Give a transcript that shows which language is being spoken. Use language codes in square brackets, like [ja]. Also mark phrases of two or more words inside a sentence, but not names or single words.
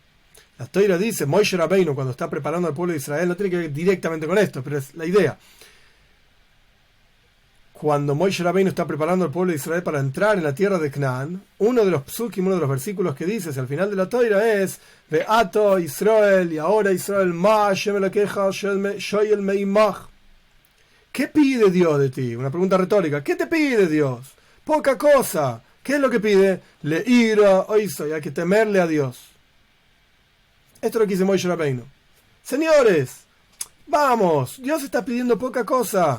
[es] La Torah dice, Moshe Rabbeinu, cuando está preparando al pueblo de Israel, no tiene que ver directamente con esto, pero es la idea. Cuando Moshe Rabbeinu está preparando al pueblo de Israel para entrar en la tierra de Canaán, uno de los psukim, uno de los versículos que dice al final de la Torah es [he] ועתה ישראל, [es] y ahora Israel, [he] מה ה' אלהיך שואל מעמך. [es] ¿Qué pide Dios de ti? Una pregunta retórica. ¿Qué te pide Dios? Poca cosa. ¿Qué es lo que pide? [he] ליראה אותו, [es] y hay que temerle a Dios. Esto es lo que dice Moshe Rabbeinu. Señores, vamos, Dios está pidiendo poca cosa.